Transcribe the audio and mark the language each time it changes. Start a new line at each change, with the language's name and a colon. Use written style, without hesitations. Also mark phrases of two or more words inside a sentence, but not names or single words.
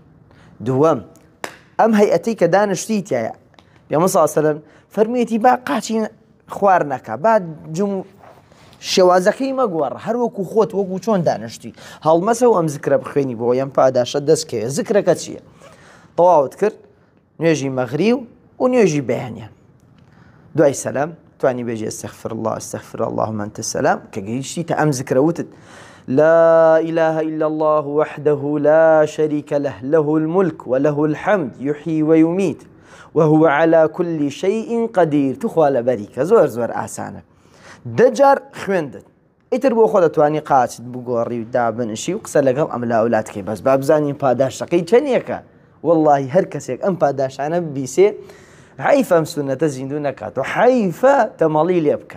Central Kurdish: دووەم ئەم هەیئەتەی کە دانیشتیتایە پێغەمبەر
Arabic: صلی الله علیه وسلم
Central Kurdish: فەرموویەتی با قاچی خوار نەکە، با شێوازەکەی مەگۆڕە، هەر وەکو خۆت وەکو چۆن دانیشتی هەڵمەسەوە ئەم زیکرە بخوێنی بۆ ئەم پاداشە دەستکەوێ. زیکرەکە چییە؟ تەواوت کرد نوێژی مەغریب و نوێژی بەیانیان. دوای سەلام توانی بێژی
Arabic: ئەستەغفر الله ئەستەغفر اللهم أنت السلام
Central Kurdish: کە گەیشتیتە ئەم زیکرە وتت
Arabic: لا إله إلا الله وحده لا شريك له له الملك وله الحمد يحيي ويميت وهو على كل شيء قدير.
Central Kurdish: تخوا لەبەریکە زۆر زۆر ئاسانە. دەجار خوێندت ئیتر بۆ خۆ دەتوانی قاچت بگۆڕی و دابنشی و قسە لەگەڵ ئەم لاولاتکەی بەس با بزانین پاداشەکەی چەندێکە. وەڵڵاهی هەر کەسێک ئەم پاداشانە بیسێ حەیفە ئەم سونەتە زیندوو نەکات و حەیفە تەمەڵی لێ بکات.